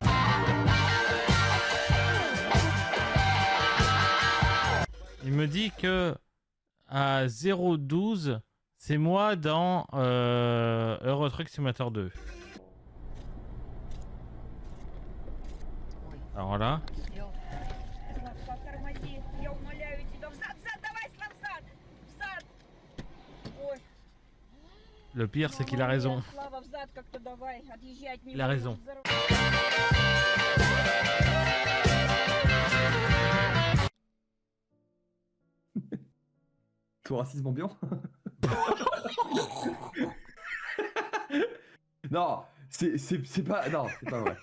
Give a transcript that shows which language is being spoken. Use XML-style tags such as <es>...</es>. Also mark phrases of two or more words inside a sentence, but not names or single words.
<fr>Il me dit que à 0,12, c'est moi dans Euro Truck Simulator 2. Alors là,</fr> <ru>Тормози, я умоляю тебя. Взад, взад, давай, Слав, взад! Взад! Ой.</ru> <fr>le pire c'est qu'il a raison.</fr> <ru>Слава, взад как-то давай. Отъезжай от меня.</ru> <fr>Il a raison. Tout racisme ambiant. Non, c'est pas, non, c'est pas vrai.</fr>